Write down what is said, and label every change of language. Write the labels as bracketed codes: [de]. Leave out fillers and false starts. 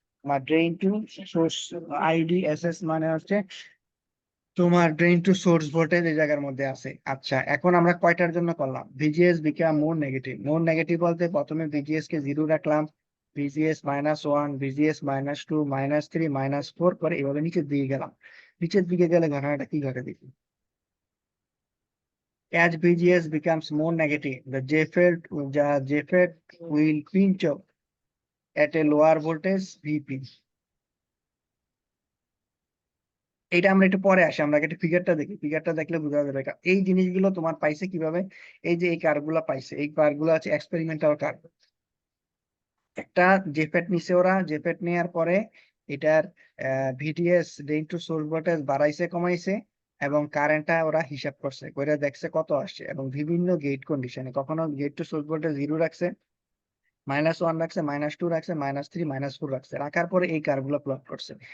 [bn] আমার drain to source IDSS মানে হচ্ছে তোমার ড্রেন টু সোর্স ভোল্টেজ এই জায়গার মধ্যে আছে। আচ্ছা, এখন আমরা কয়টার জন্য করলাম, ভিজিএস [en] become more negative, [bn] মোর নেগেটিভ বলতে প্রথমে ভিজিএস কে 0 রাখলাম, ভিজিএস -1, ভিজিএস -2, -3, -4 করে এভাবে নিচের দিকে গেলাম। নিচের দিকে গেলে ঘটনাটা কি ঘটে দেখি, [en] as VGS becomes more negative the JFET will pinch up at a lower voltage VP। [bn] এটা আমরা একটু পরে আসি, আমরা একটা ফিগারটা দেখি, ফিগারটা দেখলে বোঝা যাবে এই জিনিসগুলো তোমার পাইছে কিভাবে। এই যে এই কার্ভগুলো পাইছে, এই কার্ভগুলো আছে এক্সপেরিমেন্টাল কার্ভ। একটা জেফেট নিছে ওরা, জেফেট নেওয়ার পরে এটার VDS drain to source voltage বাড়াইছে কমাইছে এবং কারেন্টটা ওরা হিসাব করছে, করে দেখছে কত আসছে, এবং বিভিন্ন গেট কন্ডিশনে কখনো গেট টু সোর্স ভোল্টেজ 0 রাখছে, -1 রাখছে, -2 রাখছে, -3, -4 রাখছে, রাখার পরে এই কার্ভ গুলো প্লট করছে।